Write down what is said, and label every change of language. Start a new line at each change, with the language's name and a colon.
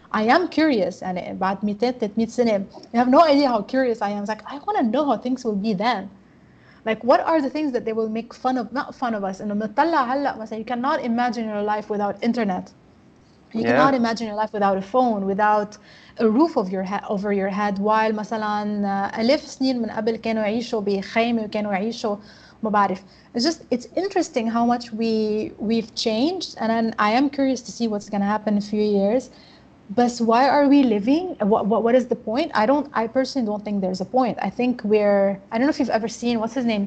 English: I am curious, and
Arabic: بعد
English: 200-300 سنة, you have no idea how curious I am. It's like, I want to know how things will be then. Like, what are the things that they will make fun of, not fun of us. And you cannot imagine your life without internet. You cannot imagine your life without a phone, without a roof of over your head. While
Arabic: مثلا آلاف سنين من قبل كانوا يعيشوا بخيمة وكانوا يعيشوا ما بعرف.
English: It's interesting how much we've changed, and I am curious to see what's going to happen in a few years. But why are we living? What is the point? I personally don't think there's a point. I think I don't know if you've ever seen, what's his name?